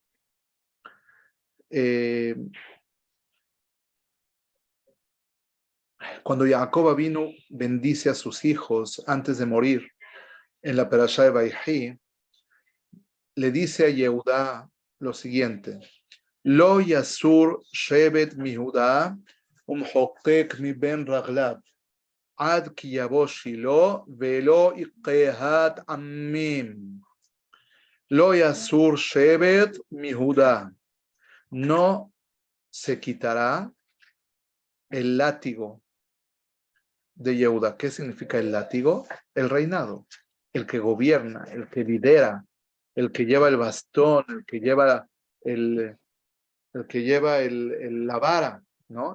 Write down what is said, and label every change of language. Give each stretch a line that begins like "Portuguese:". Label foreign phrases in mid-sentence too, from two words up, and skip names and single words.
Spanish: Cuando Jacob vino, bendice a sus hijos antes de morir en la Perashat de Vayhi, le dice a Yehudá lo siguiente:
Hebrew: לא יסור שבט מיהודה ומחוקק מבין רגליו עד כי יבוא שילה ולו יקהת עמים. לא יסור שבט מיהודה.
Spanish: No se quitará el látigo de Yehuda. ¿Qué significa el látigo? El reinado, el que gobierna, el que lidera, el que lleva el bastón, el que lleva la vara, ¿no?